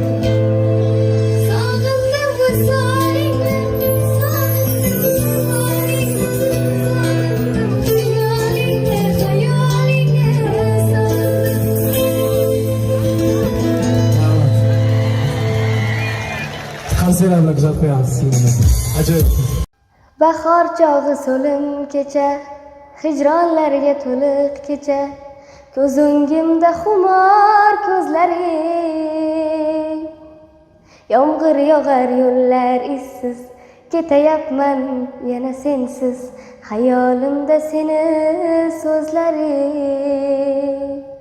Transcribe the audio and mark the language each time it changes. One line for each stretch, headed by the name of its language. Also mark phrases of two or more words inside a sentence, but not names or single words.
Turkish: Sağındım bu salinle, sağındım hayalinle, hayalinle Konserlarla güzel koyarsınız. Acayip.
Uzbek: Bahor chog'i so'lim kecha, hijronlarga to'liq kecha, ko'z o'ngimda xumor ko'zlaring. Yomg'ir yog'ar yo'llar izsiz, ketayapman yana sensiz, xayolimda seni so'zlaring.